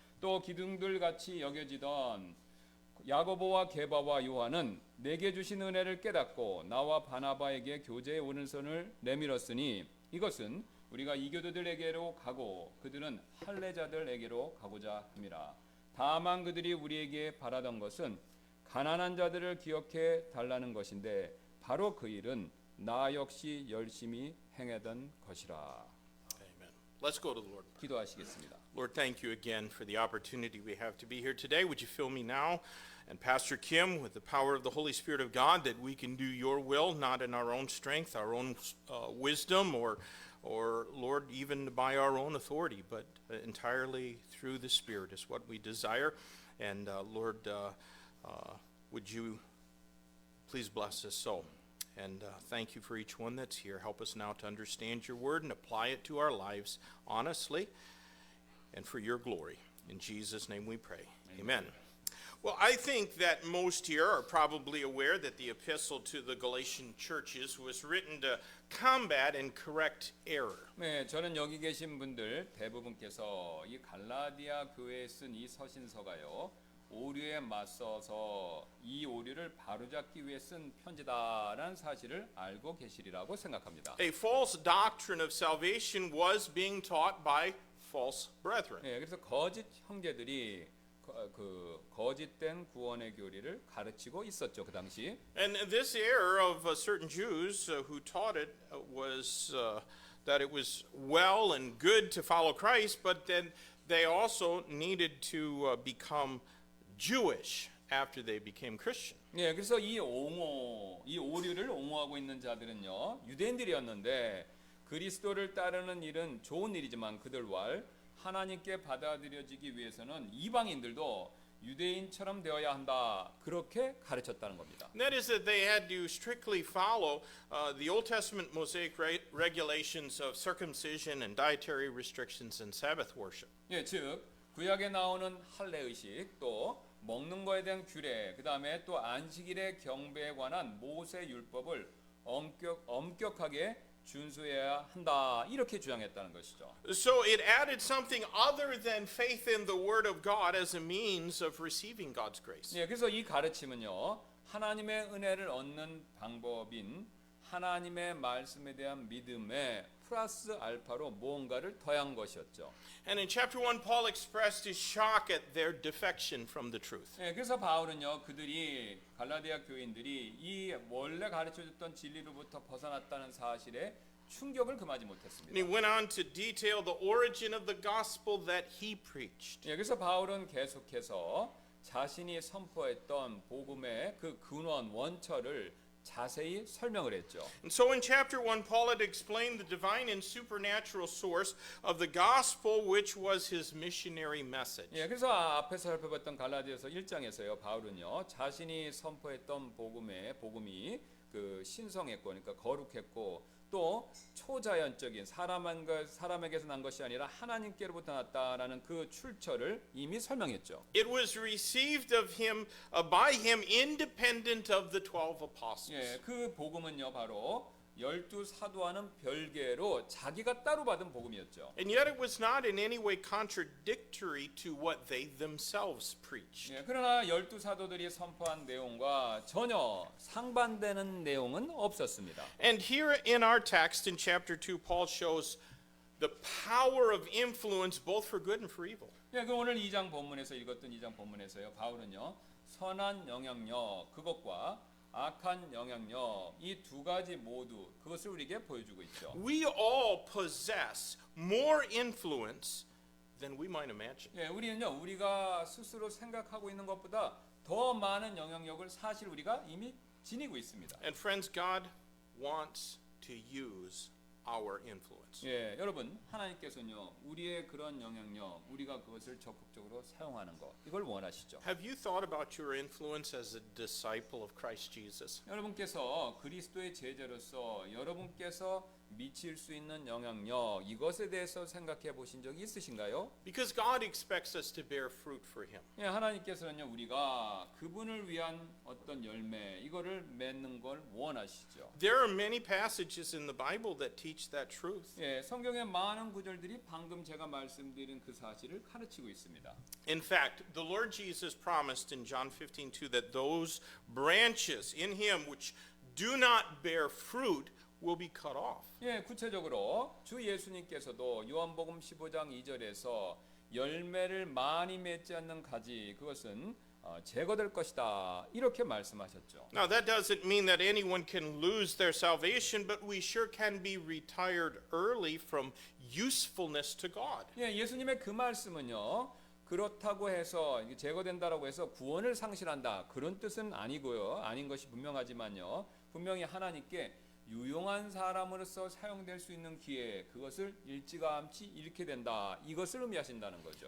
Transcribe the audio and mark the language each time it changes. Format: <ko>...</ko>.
<ko>또 기둥들 같이 여겨지던 야고보와 게바와 요한은 내게 주신 은혜를 깨닫고 나와 바나바에게 교제의 오른손을 내밀었으니 이것은 우리가 이교도들에게로 가고 그들은 할례자들에게로 가고자 함이라. 다만 그들이 우리에게 바라던 것은 가난한 자들을 기억해 달라는 것인데 바로 그 일은 나 역시 열심히 행하던 것이라.</ko> <en>Amen. Let's go to the Lord.</en> <ko>기도하시겠습니다.</ko> <en>Lord, thank you again for the opportunity we have to be here today. Would you fill me now and Pastor Kim with the power of the Holy Spirit of God that we can do your will, not in our own strength, our own wisdom, or Lord, even by our own authority, but entirely through the Spirit is what we desire. And Lord, would you please bless us so. And thank you for each one that's here. Help us now to understand your word and apply it to our lives honestly and for your glory. In Jesus' name we pray. Amen. Well, I think that most here are probably aware that the epistle to the Galatian churches was written to combat and correct error.</en> <ko>네, 저는 여기 계신 분들 대부분께서 이 갈라디아 교회에 쓴 이 서신서가요. 오류에 맞서서 이 오류를 바로잡기 위해 쓴 편지다라는 사실을 알고 계시리라고 생각합니다.</ko> <en>A false doctrine of salvation was being taught by false brethren.</en> <ko>네, 그래서 거짓 형제들이 그 거짓된 구원의 교리를 가르치고 있었죠, 그 당시.</ko> <en>And this error of certain Jews who taught it was that it was well and good to follow Christ, but then they also needed to become Jewish after they became Christian.</en> <ko>네, 그래서 이 오류를 옹호하고 있는 자들은요, 유대인들이었는데 그리스도를 따르는 일은 좋은 일이지만 그들 왈 하나님께 받아들여지기 위해서는 이방인들도 유대인처럼 되어야 한다. 그렇게 가르쳤다는 겁니다.</ko> <en>And that is that they had to strictly follow the Old Testament Mosaic regulations of circumcision and dietary restrictions and Sabbath worship.</en> <ko>예, 즉 구약에 나오는 할례 의식 또 먹는 거에 대한 규례, 그다음에 또 안식일의 경배에 관한 모세 율법을 엄격하게 준수해야 한다. 이렇게 주장했다는 것이죠.</ko> <en>So it added something other than faith in the Word of God as a means of receiving God's grace.</en> <ko>예, 그래서 이 가르침은요. 하나님의 은혜를 얻는 방법인 하나님의 말씀에 대한 믿음에 플러스 알파로 무언가를 더한 것이었죠.</ko> <en>And in chapter 1, Paul expressed his shock at their defection from the truth.</en> <ko>예, 그래서 바울은요, 그들이 갈라디아 교인들이 이 원래 가르쳐줬던 진리로부터 벗어났다는 사실에 충격을 금하지</ko> <en>And he</en> <ko>못했습니다.</ko> <en>went on to detail the origin of the gospel that he preached.</en> <ko>예, 그래서 바울은 계속해서 자신이 선포했던 복음의 그 근원 원처를 자세히 설명을 했죠.</ko> <en>And so in chapter 1, Paul had explained the divine and supernatural source of the gospel, which was his missionary message.</en> <ko>예, 그래서 앞에서 살펴봤던 갈라디아서 1장에서요, 바울은요, 자신이 선포했던 복음이 그 신성했고, 그러니까 거룩했고, 또 초자연적인 사람에게서 난 것이 아니라 하나님께로부터 났다라는 그 출처를 이미 설명했죠.</ko> <en>It was received of him by him independent of the 12 apostles.</en> <ko>예, 그 복음은요, 바로 12사도와는 별개로 자기가 따로 받은 복음이었죠.</ko> <en>And yet it was not in any way contradictory to what they themselves preached.</en> <ko>예, 그러나 12사도들이 선포한 내용과 전혀 상반되는 내용은 없었습니다.</ko> <en>And here in our text in chapter 2, Paul shows the power of influence both for good and for evil.</en> <ko>예, 그 오늘 2장 본문에서 읽었던 2장 본문에서요, 바울은요, 선한 영향력 그것과 악한 영향력 이 두 가지 모두 그것을 우리에게 보여주고 있죠.</ko> <en>We all possess more influence than we might imagine.</en> <ko>예, 우리는요, 우리가 스스로 생각하고 있는 것보다 더 많은 영향력을 사실 우리가 이미 지니고 있습니다.</ko> <en>And friends, God wants to use our influence.</en> <ko>예, 여러분 하나님께서는요 우리의 그런 영향력, 우리가 그것을 적극적으로 사용하는 것 이걸 원하시죠.</ko> <en>Have you thought about your influence as a disciple of Christ Jesus?</en> <ko>여러분께서 그리스도의 제자로서 여러분께서 미칠 수 있는 영향력 이것에 대해서 생각해 보신 적이 있으신가요?</ko> <en>Because God expects us to bear fruit for Him.</en> <ko>예, 하나님께서는요 우리가 그분을 위한 어떤 열매 이거를 맺는 걸 원하시죠.</ko> <en>There are many passages in the Bible that teach that truth.</en> <ko>예, 성경의 많은 구절들이 방금 제가 말씀드린 그 사실을 가르치고 있습니다.</ko> <en>In fact, the Lord Jesus promised in John 15:2 that those branches in Him which do not bear fruit will be cut off.</en> <ko>예, 구체적으로 주 예수님께서도 요한복음 15장 2절에서 열매를 많이 맺지 않는 가지 그것은 제거될 것이다 이렇게 말씀하셨죠.</ko> <en>Now that doesn't mean that anyone can lose their salvation, but we sure can be retired early from usefulness to God.</en> <ko>예, 예수님의 그 말씀은요. 그렇다고 해서 제거된다라고 해서 구원을 상실한다 그런 뜻은 아니고요. 아닌 것이 분명하지만요. 분명히 하나님께 유용한 사람으로서 사용될 수 있는 기회 그것을 일찌감치 잃게 된다 이것을 의미하신다는 거죠.</ko>